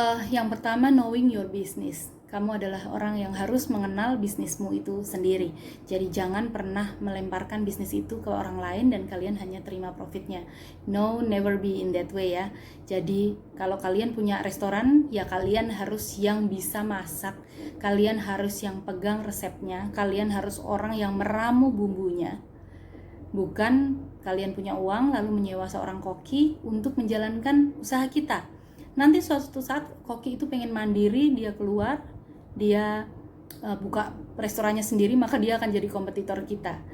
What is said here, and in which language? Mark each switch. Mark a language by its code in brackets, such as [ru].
[id] Yang pertama, [en] knowing your business. [id] Kamu adalah orang yang harus mengenal bisnismu itu sendiri. Jadi jangan pernah melemparkan bisnis itu ke orang lain dan kalian hanya terima profitnya. [en] No, never be in that way ya. [id] Jadi kalau kalian punya restoran, ya kalian harus yang bisa masak. Kalian harus yang pegang resepnya. Kalian harus orang yang meramu bumbunya. Bukan kalian punya uang lalu menyewa seorang koki untuk menjalankan usaha kita. Nanti suatu saat koki itu pengen mandiri, dia keluar, dia buka restorannya sendiri, maka dia akan jadi kompetitor kita.